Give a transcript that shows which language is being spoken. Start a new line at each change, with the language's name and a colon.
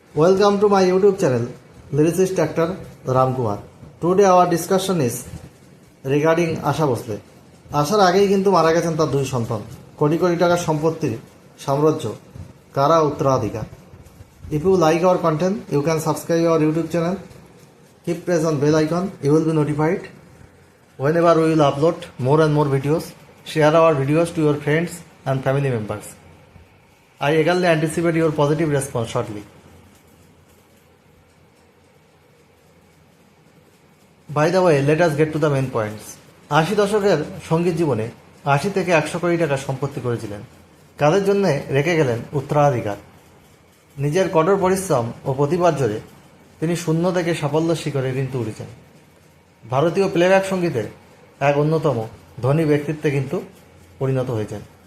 English: Welcome to my YouTube channel, Lyricist Actor Ram Kumar. Today our discussion is regarding Asha Bhosle.
Bangla: আশার আগেই কিন্তু মারা গেছেন তার দুই সন্তান। কোটি কোটি টাকার সম্পত্তির সাম্রাজ্য কারা উত্তরাধিকার।
English: If you like our content, you can subscribe our YouTube channel. Keep press on bell icon. You will be notified whenever we will upload more and more videos. Share our videos to your friends and family members. I eagerly anticipate your positive response shortly. By the way, let us get to the main points.
Bangla: 80 দশকের সঙ্গীত জীবনে 80 থেকে 100 কোটি টাকা সম্পত্তি করেছিলেন। কাদের জন্য রেখে গেলেন উত্তরাধিকার। নিজের কঠোর পরিশ্রম ও প্রতিভার জোরে তিনি শূন্য থেকে সাফল্য শিখরে কিন্তু উঠেছেন। ভারতীয় প্লেব্যাক সঙ্গীতের এক অন্যতম ধনী ব্যক্তিত্বে কিন্তু পরিণত হয়েছেন।